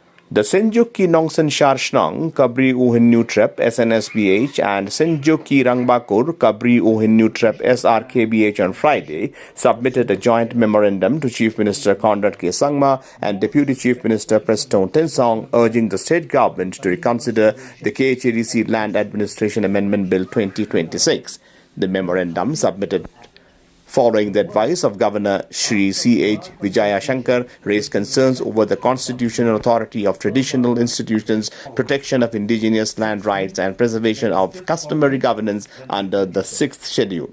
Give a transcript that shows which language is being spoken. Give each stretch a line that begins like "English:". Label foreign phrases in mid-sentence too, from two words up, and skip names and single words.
English: The Senjoki Nongsen Sharshnang, Kabri Uhin Nutrep, SNSBH, and Senjoki Rangbakur, Kabri Uhin Nutrep, SRKBH on Friday submitted a joint memorandum to Chief Minister Conrad K. Sangma and Deputy Chief Minister Preston Tensong, urging the state government to reconsider the KHADC Land Administration Amendment Bill 2026. The memorandum submitted following the advice of Governor Shri C.H. Vijaya Shankar raised concerns over the constitutional authority of traditional institutions, protection of indigenous land rights and preservation of customary governance under the 6th schedule.